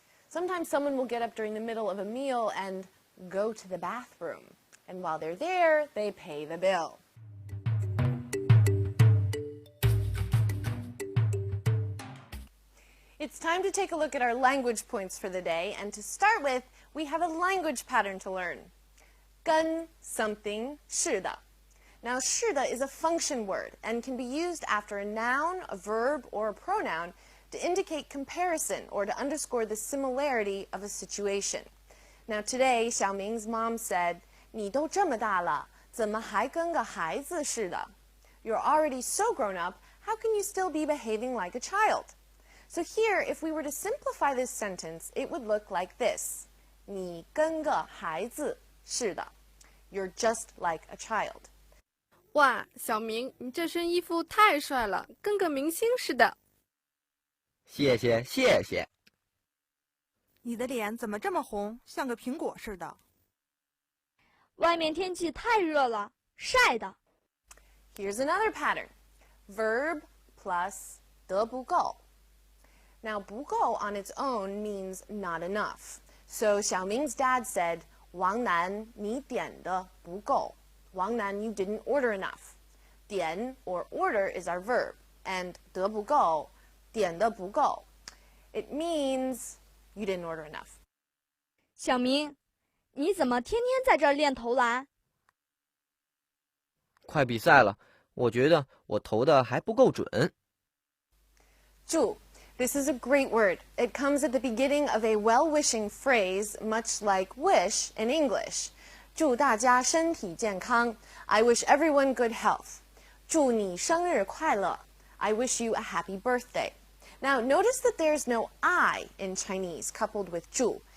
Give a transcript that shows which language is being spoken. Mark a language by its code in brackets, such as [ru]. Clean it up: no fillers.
[en] Sometimes someone will get up during the middle of a meal and go to the bathroom. And while they're there, they pay the bill. It's time to take a look at our language points for the day, and to start with, we have a language pattern to learn. [zh] 跟 [en] something [zh] 是的. [en] Now, 是的 is a function word and can be used after a noun, a verb, or a pronoun to indicate comparison or to underscore the similarity of a situation. Now, today, Xiaoming's mom said, [zh] 你都这么大了，怎么还跟个孩子似的? [en] You're already so grown up, how can you still be behaving like a child? So here, if we were to simplify this sentence, it would look like this. [zh] 你跟个孩子似的. [en] You're just like a child. [zh] 哇，小明，你这身衣服太帅了，跟个明星似的。谢谢谢谢。你的脸怎么这么红，像个苹果似的？外面天气太热了，晒的。 [en] Here's another pattern. Verb plus 得不够. Now, 不够 on its own means not enough. So Xiaoming's dad said, [zh] 王楠，你点的不够. [en] Wang Nan, you didn't order enough. 点 or order is our verb, and 得不够, 点的不够. It means you didn't order enough. [zh] 小明，你怎么天天在这儿练投篮？快比赛了，我觉得我投的还不够准。 [en] 祝 This is a great word. It comes at the beginning of a well-wishing phrase, much like wish in English. [zh] 祝大家身体健康. [en] I wish everyone good health. [zh] 祝你生日快乐. [en] I wish you a happy birthday. Now, notice that there's no I in Chinese coupled with 祝.